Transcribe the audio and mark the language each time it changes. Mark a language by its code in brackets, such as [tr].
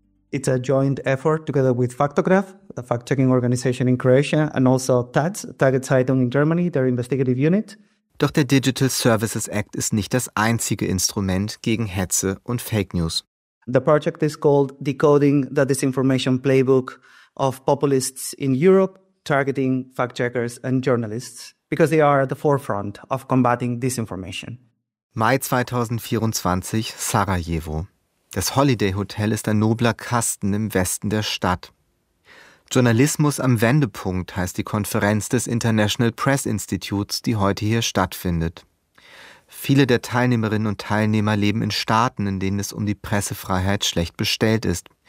[en] It's a joint effort together with Faktograph, the fact-checking organization in Croatia, and also TAZ, Tageszeitung in Germany, their investigative unit. [de] Doch der Digital Services Act ist nicht das einzige Instrument gegen Hetze und Fake News. [en] The project is called Decoding the Disinformation Playbook of Populists in Europe, targeting fact-checkers and journalists, because they are at the forefront of combating disinformation. [de] Mai 2024, Sarajevo. Das Holiday Hotel ist ein nobler Kasten im Westen der Stadt. Journalismus am Wendepunkt heißt die Konferenz des International Press Institutes, die heute hier stattfindet. Viele der Teilnehmerinnen und Teilnehmer leben in Staaten, in denen es um die Pressefreiheit schlecht bestellt ist.